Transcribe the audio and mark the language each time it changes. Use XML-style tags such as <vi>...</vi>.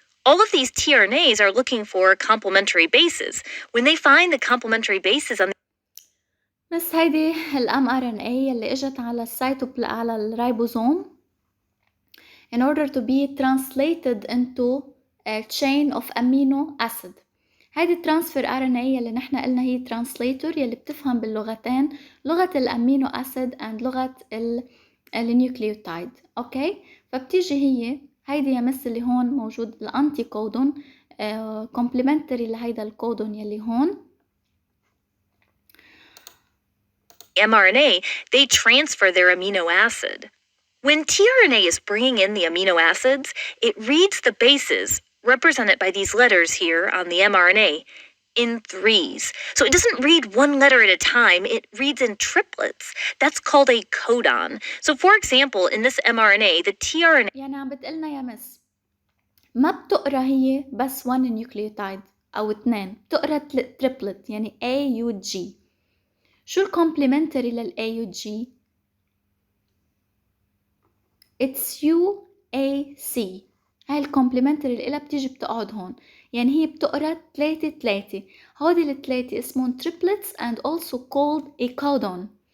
<en>All of these tRNAs are looking for complementary bases. When they find the complementary bases on</en> <ar>بس هيدي</ar> <en>mRNA</en> <ar>اللي اجت على على الريبوزوم</ar> <en>in order to be translated into a chain of amino acid.</en> <ar>هيدي transfer RNA اللي نحن قلنا هي translator يلي بتفهم باللغتين لغة الامينو acid and لغة النيوكليوتايد. اوكي فبتيجي هيدي يمس اللي هون موجود الانتي كودون complementary لهيدا الكودون يلي هون.</ar> <en>mRNA, they transfer their amino acid. When tRNA is bringing in the amino acids, it reads the bases, represented by these letters here on the mRNA. in threes. So it doesn't read one letter at a time, it reads in triplets. That's called a codon. So for example, in this mRNA, the tRNA</en> <ar>يعني عم بتقلنا يا مس ما بتقرا هي بس 1 نيوكليوتايد أو 2 بتقرا تريبلت يعني A U G. شو الكومبلمنتري لل A U G؟</ar> <en>It's UAC.</en> <ar>هاي الكومبلمنتري اللي إلها بتيجي بتقعد هون، يعني هي بتقرا 3 هودي الثلاثة اسمهم triplets</ar> <en>and also called a codon.</en>